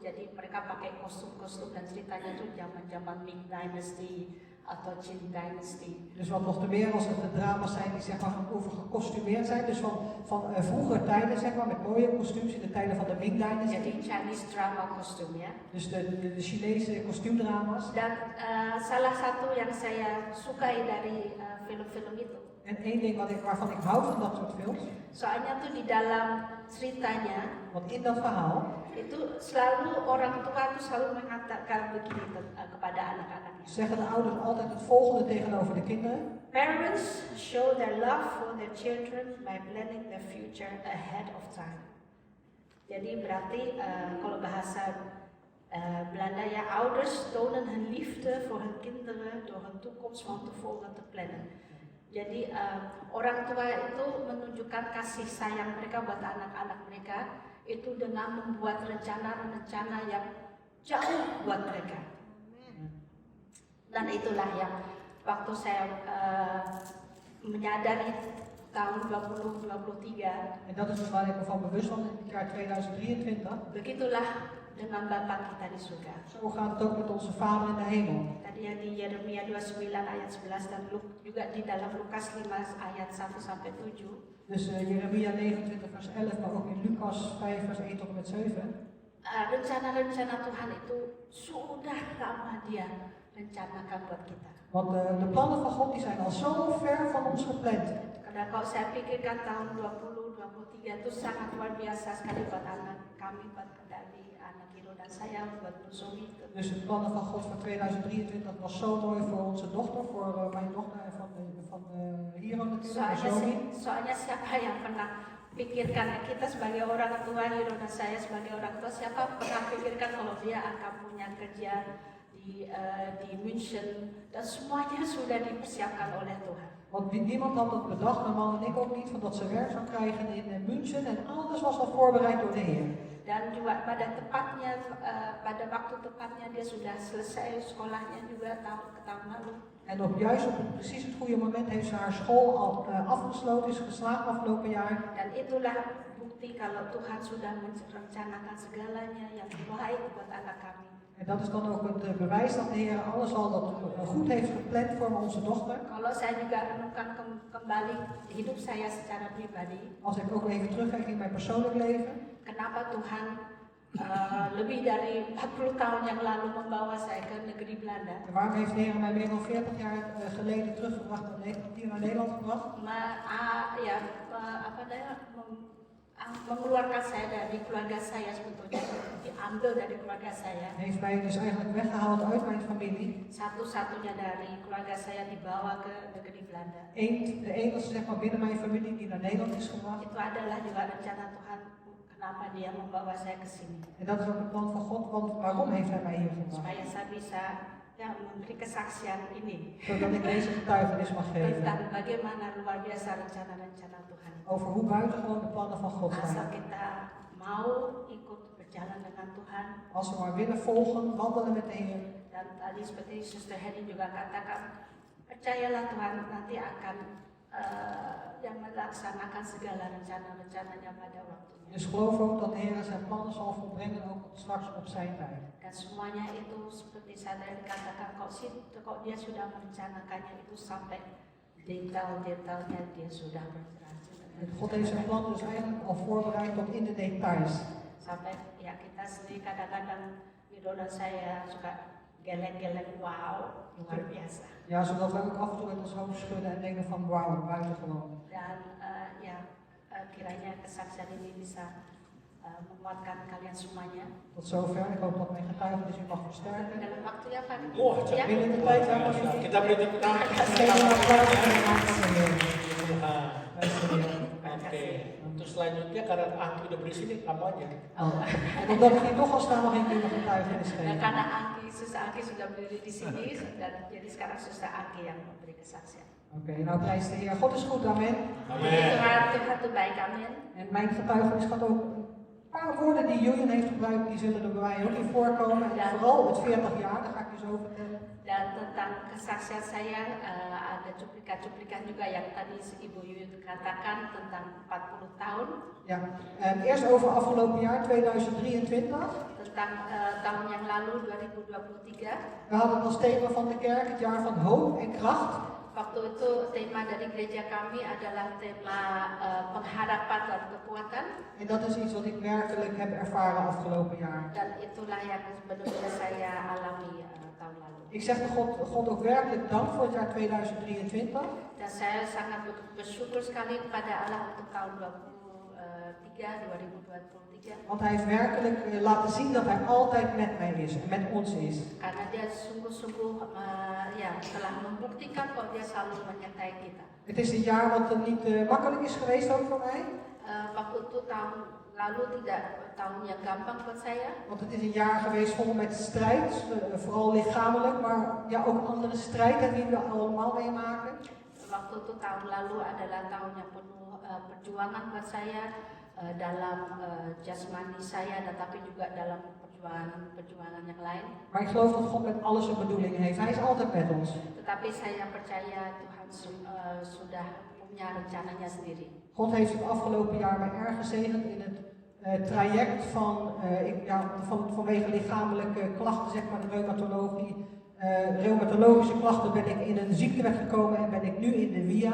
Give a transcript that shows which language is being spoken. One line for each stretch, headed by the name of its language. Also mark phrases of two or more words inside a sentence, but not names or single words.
Indonesian: Jadi mereka pakai kostum-kostum dan ceritanya itu zaman-zaman Ming Dynasty atau Qin Dynasty.
Dutch: Dus wat nog te meer als het drama's zijn die zeg maar over gekostumeerd zijn. Dus van vroeger tijden zeg maar, met mooie kostuums in de tijden van de Ming Dynasty.
Indonesian: Jadi
English: Chinese drama
Indonesian: kostum ya.
Dutch: Dus de Chinese kostuumdrama's.
Indonesian: Dan salah satu yang saya sukai dari film-film itu.
Dutch: En één ding waarvan ik hou van dat soort films.
Indonesian: Soalnya tuh di dalam ceritanya,
Dutch: Want in dat verhaal
Indonesian: itu selalu orang tua tuh selalu mengatakan begini kepada anak-anaknya.
Dutch: zeggen de ouders altijd het volgende tegenover de kinderen.
English: Parents show their love for their children by planning their future ahead of time.
Indonesian: Jadi berarti kalau bahasa Belanda ya,
Dutch: ouders tonen hun liefde voor hun kinderen door hun toekomst van tevoren te plannen.
Indonesian: Jadi orang tua itu menunjukkan kasih sayang mereka buat anak-anak mereka itu dengan membuat rencana-rencana yang jauh buat mereka. Dan itulah yang waktu saya menyadari tahun 2023.
Dutch: En dat is waar ik me van bewust was in het jaar 2023.
Indonesian: Begitulah dengan Bapa kita di surga.
Dutch: Zo gaat het ook met onze Vader in de hemel.
Indonesian: Tadi yang di Yeremia 29 ayat 11 dan juga di dalam Lukas 5 ayat 1 sampai 7.
Dutch: Dus Jeremia 29 vers 11, maar ook in Lucas 5 vers 1 tot en met 7.
Indonesian: Rencana-rencana Tuhan itu sudah lama Dia rencanakan buat kita.
Dutch: Want de plannen van God die zijn al zo ver van ons gepland.
Indonesian: Karena kalau saya pikirkan tahun 2023 itu sangat luar biasa sekali buat anak kami, buat dari anak Hiro dan saya, buat Nusumi.
Dutch: Dus de plannen van God voor 2023 was zo mooi voor onze dochter, voor mijn dochter en van Hiro natuurlijk.
Indonesian: Soalnya siapa yang pernah pikirkan, kita sebagai orang tua, Hiro dan saya sebagai orang tua, siapa pernah pikirkan kalau dia akan punya kerja di München dan semuanya sudah dipersiapkan oleh Tuhan.
Dutch: Want niemand had dat bedacht, mijn man en ik ook niet, van dat ze werk zou krijgen in München en alles was al voorbereid door de Heer.
Indonesian: Dan juga pada waktu tepatnya dia sudah selesai sekolahnya juga tahun lalu.
Dutch: En juist op precies het goede moment heeft ze haar school al afgesloten, is geslaagd afgelopen jaar.
Indonesian: Dan itulah bukti kalau Tuhan sudah merencanakan segalanya yang baik buat anak kami.
Dutch: En dat is dan ook het bewijs dat de Heer alles al dat goed heeft gepland voor onze dochter.
Indonesian: Kalau saya juga renungkan kembali hidup saya secara pribadi.
Dutch: Als ik ook even terugkijk in mijn persoonlijk leven.
Indonesian: Kenapa Tuhan lebih dari 40 tahun yang lalu membawa saya ke negeri Belanda?
Dutch: En waarom heeft de Heer mij meer dan 40 jaar geleden teruggebracht naar Nederland gebracht?
Indonesian: Mengeluarkan saya dari keluarga saya sebetulnya, diambil dari keluarga saya.
Dutch: Heeft mij dus eigenlijk weggehaald uit mijn familie.
Indonesian: Satu-satunya dari keluarga saya dibawa ke negeri Belanda.
Dutch: De enige zeg maar binnen mijn familie die naar Nederland is gebracht.
Indonesian: Itu adalah juga rencana Tuhan kenapa Dia membawa saya ke sini.
Dutch: En dat is ook het plan van God, want waarom heeft Hij mij hier gebracht?
Indonesian: Supaya saya bisa memberi kesaksian ini.
Dutch: Zodat ik deze getuigenis mag geven.
Indonesian: Tentang bagaimana luar biasa rencana-rencana Tuhan.
Dutch: Over hoe buitengewoon de plannen van God
Indonesian: Asal
Dutch: zijn.
Indonesian: kita mau ikut berjalan dengan Tuhan.
Dutch: Als we maar willen volgen, wandelen met de Heer.
Indonesian: Dan tadi seperti Suster Heni juga katakan, percayalah Tuhan nanti akan yang melaksanakan segala rencana-rencananya pada waktunya.
Dutch: Dus geloof ook dat de Heer zijn plannen zal volbrengen ook op het straks op zijn tijd.
Indonesian: Dan semuanya itu seperti saya katakan, kok dia sudah merencanakannya itu sampai detail-detailnya dia sudah merencanakan.
Dutch: En God heeft zijn plan dus eigenlijk al voorbereid tot in de details.
Indonesian: Sampai ya kita sendiri kadang-kadang Wido dan saya suka geleng-geleng, wow, luar biasa.
Dutch: Ja, zodat wij ook af en toe met ons hoofd schudden en denken van wauw, buitengewoon.
Indonesian: Dan kiranya kesaksian ini bisa menguatkan kalian semuanya.
Dutch: Tot zover. Ik hoop dat mijn getuigenis u mag versterken.
Indonesian: Dalam waktu ya Pak. Wah, Ya.
Dutch: Binnen de tijd hebben we
Indonesian: kita beri tepuk tangan.
Dutch: Geef een applaus voor de naam van de Heer.
Indonesian: Nah,
Dutch: Prijs de Heer.
Indonesian: oke. Untuk selanjutnya karena Angki udah beri sini, kamu aja.
Dutch: En omdat ik hier toch al sta, mag ik u nog getuigenis
Indonesian: Dan
Dutch: geven.
Indonesian: karena Suster Angki sudah berdiri di sini, dan jadi sekarang Suster Angki yang memberi kesaksian.
Dutch: Oké, nou prijs de Heer. God is goed, amen.
Indonesian: Tuhan itu baik, amin.
Dutch: En mijn getuigenis gaat ook een paar woorden die Julian heeft gebruikt, die zullen er bij mij ook in voorkomen. En vooral het 40 jaar, daar ga ik je zo vertellen.
Indonesian: Dan tentang kesaksian saya ada cuplikan-cuplikan juga yang tadi Ibu Yuyun katakan tentang 40 tahun.
Dutch: Ja, eerst over afgelopen jaar 2023.
Indonesian: Tentang tahun yang lalu 2023.
Dutch: We hadden als thema van de kerk het jaar van hoop en kracht.
Indonesian: Waktu itu tema dari gereja kami adalah tema pengharapan dan kekuatan.
Dutch: En dat is iets wat ik werkelijk heb ervaren afgelopen jaar.
Indonesian: Dan itulah yang benar-benar saya alami tahun lalu.
Dutch: Ik zeg de God ook werkelijk dank voor het jaar 2023.
Indonesian: Dan saya sangat bersyukur sekali kepada Allah untuk tahun 2023.
Dutch: Want hij heeft werkelijk laten zien dat hij altijd met mij is en met ons is.
Indonesian: Karena dia sungguh-sungguh telah membuktikan bahwa dia selalu menyertai kita.
Dutch: Het is een jaar wat niet makkelijk is geweest ook voor mij.
Indonesian: Waktu itu tahun lalu tidak tahun yang gampang buat saya.
Dutch: Want het is een jaar geweest vol met strijd, vooral lichamelijk, maar ja, ook andere strijd die we allemaal meemaken.
Indonesian: Waktu itu tahun lalu adalah tahun yang penuh perjuangan buat saya dalam jasmani saya, tetapi juga dalam perjuangan yang lain.
Dutch: Maar ik geloof dat God met alles een bedoeling heeft. Hij is altijd met ons.
Indonesian: Tetapi saya percaya Tuhan sudah punya rencananya sendiri.
Dutch: God heeft het afgelopen jaar mij erg gezegend in het traject vanwege lichamelijke klachten, zeg maar de reumatologie. Reumatologische klachten ben ik in een ziektewet gekomen en ben ik nu in de WIA.